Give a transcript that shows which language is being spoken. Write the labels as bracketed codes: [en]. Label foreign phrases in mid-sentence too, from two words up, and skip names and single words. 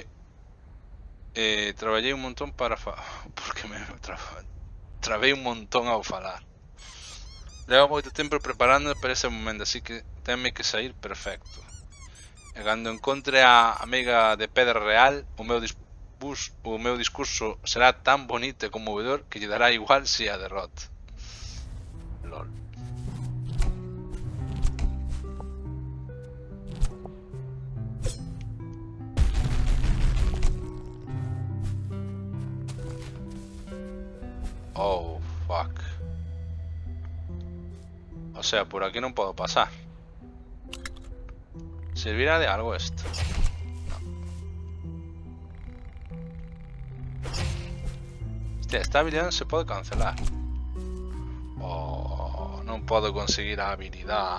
[gl] traballei un montón para porque me travei un montón ao falar. Levo moito tempo preparando para ese momento, así que tenme que sair perfecto. E cando encontre a amiga de pedra real, o meu discurso será tan bonito e conmovedor que lle dará igual se a derrota. [en] LOL. Oh, fuck. [gl] O sea, por aquí non podo pasar. [es] ¿Servirá de algo esto? [gl] No. Hostia, esta habilidad non se pode cancelar. Oh, non podo conseguir a habilidad.